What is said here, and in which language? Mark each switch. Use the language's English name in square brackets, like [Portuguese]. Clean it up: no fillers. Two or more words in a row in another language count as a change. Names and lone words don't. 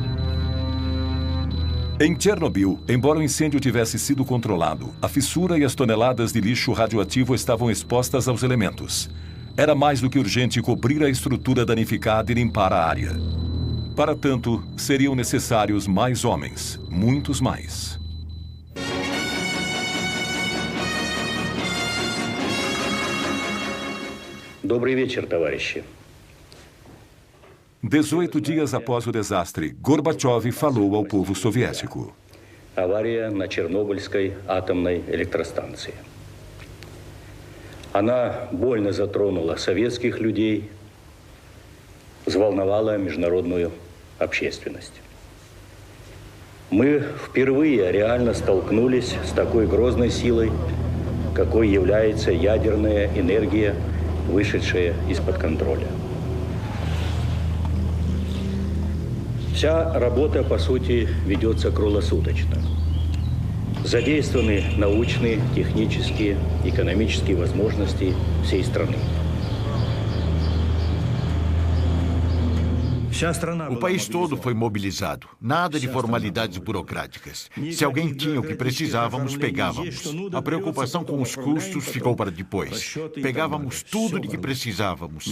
[Portuguese] Em Chernobyl, embora o incêndio tivesse sido controlado, a fissura e as toneladas de lixo radioativo estavam expostas aos elementos. Era mais do que urgente cobrir a estrutura danificada e limpar a área. Para tanto, seriam necessários mais homens, muitos mais. [Russian] Добрый вечер, товарищи. [Portuguese] 18 dias após o desastre, Gorbachev falou ao povo soviético. [Russian] Авария на Чернобыльской атомной электростанции. Она больно затронула советских людей, взволновала международную общественность. Мы впервые реально столкнулись с такой грозной силой, какой является ядерная энергия, вышедшая из-под контроля. Вся работа, по сути, ведется круглосуточно. Задействованы научные, технические, экономические возможности всей страны. [Portuguese] O país todo foi mobilizado. Nada de formalidades burocráticas. Se alguém tinha o que precisávamos, pegávamos. A preocupação com os custos ficou para depois. Pegávamos tudo de que precisávamos.